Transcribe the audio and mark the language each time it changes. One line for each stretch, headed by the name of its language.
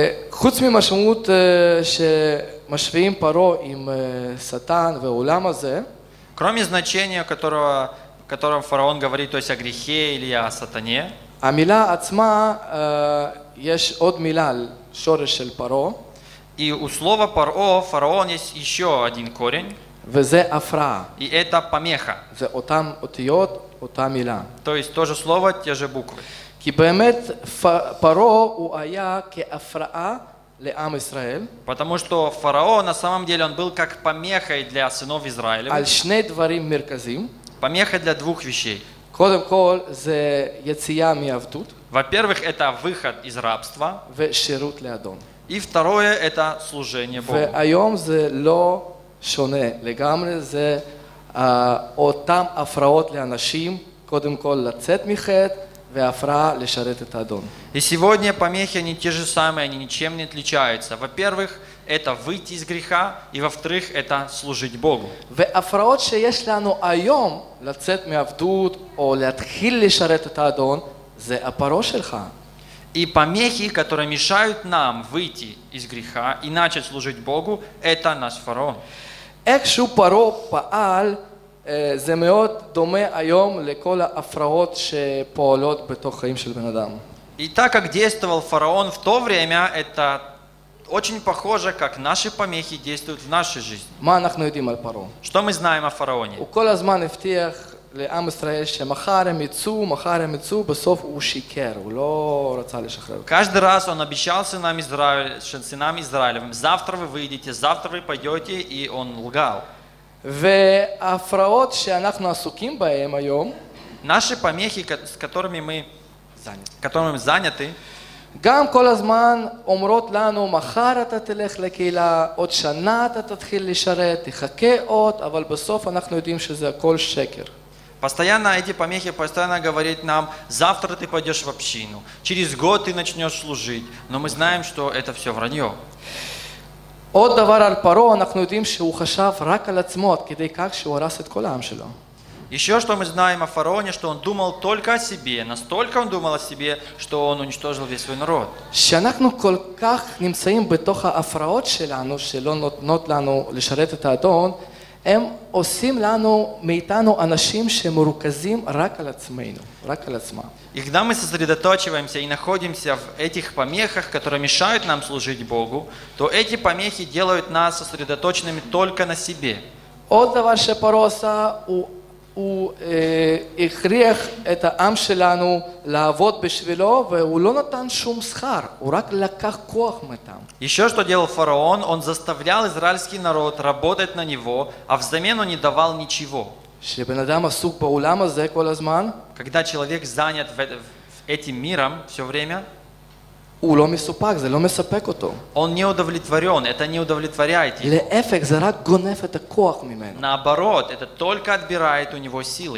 Hebrew: חוץ ממשמעות שמשווים פרעה עם שטן והעולם הזה,
Russian: Кроме значения, которым фараон говорит, то есть о грехе или о сатане,
Hebrew: המילה עצמה, יש עוד מילה על שורש של פרעה,
Russian: и у слова фараон есть еще один корень,
Hebrew: וזה הפרעה.
Russian: и это помеха.
Hebrew: זה אותם אותיות, אותה מילה.
Russian: То есть то же слово, те же буквы.
Hebrew: כי באמת פרעה הוא היה כהפרעה לעם ישראל.
Russian: Потому что фараон на самом деле он был как помехой для сынов Израиля.
Hebrew: על שני דברים מרכזיים.
Russian: Помеха для двух вещей.
Hebrew: קודם כל זה יציאה מעבדות.
Russian: Во-первых, это выход из рабства.
Hebrew: ושירות לאדון.
Russian: И второе, это служение Богу.
Hebrew: והיום זה לא שונה לגמרי, זה אותם הפרעות לאנשים, קודם כל לצאת מחטא, והפרעה לשרת את האדון.
Russian: И сегодня помехи, они те же самые, они ничем не отличаются. Во-первых, это выйти из греха, и во-вторых, это служить Богу.
Hebrew: והפרעות שיש לנו היום, לצאת מעבדות או להתחיל לשרת את האדון, זה הפרעה שלך.
Russian: И помехи, которые мешают нам выйти из греха и начать служить Богу, это наш фараон.
Hebrew: איכשהו פרעה פעל, זה מאוד דומה היום לכל ההפרעות שפועלות בתוך חיים של בן אדם.
Russian: И так как действовал фараон в то время, это очень похоже, как наши помехи действуют в нашей жизни.
Hebrew: מה אנחנו יודעים על פרעה?
Russian: Что мы знаем о фараоне?
Hebrew: הוא כל הזמן הבטיח לעם ישראל שמחר הם יצאו, בסוף הוא שיקר, הוא לא רצה לשחרר.
Russian: Каждый раз он обещал сынам Израилевым, завтра вы выйдете, завтра вы пойдете, и он лгал.
Hebrew: וההפרעות שאנחנו עסוקים בהם היום,
Russian: Наши помехи, которыми мы заняты,
Hebrew: גם כל הזמן אומרות לנו, מחר אתה תלך לקהילה, עוד שנה אתה תתחיל לשרת, תחכה עוד, אבל בסוף אנחנו יודעים שזה הכל שקר.
Russian: Постоянно эти помехи постоянно говорят нам, завтра ты пойдешь в общину, через год ты начнешь служить, но мы знаем, что это все вранье.
Hebrew: עוד דבר על פרעה, אנחנו יודעים שהוא חשב רק על עצמו, עד כדי כך שהוא הרס את כל העם שלו.
Russian: Еще что мы знаем о фараоне, что он думал только о себе, настолько он думал о себе, что он уничтожил весь свой народ.
Hebrew: שאנחנו כל כך נמצאים בתוך ההפרעות שלנו, שלא נותנות לנו לשרת את האדון, הם עושים לנו, מאיתנו, אנשים שמרוכזים רק על עצמנו, רק על עצמם.
Russian: И когда мы сосредотачиваемся и находимся в этих помехах, которые мешают нам служить Богу, то эти помехи делают нас сосредоточенными только на себе.
Hebrew: עוד דבר שפרעה עשה, הוא הכריח את העם שלנו לעבוד בשבילו, והוא לא נתן שום שכר, הוא רק לקח כוח מאיתם.
Russian: Еще что делал фараон, он заставлял израильский народ работать на него, а взамен он не давал ничего.
Hebrew: שבן אדם עסוק בעולם הזה כל הזמן,
Russian: Когда человек занят этим миром все время,
Hebrew: הוא לא מסופק, זה לא מספק אותו.
Russian: он не удовлетворен, это не удовлетворяет его.
Hebrew: להפך, זה רק גונב את הכוח ממנו.
Russian: Наоборот, это только отбирает у него силы,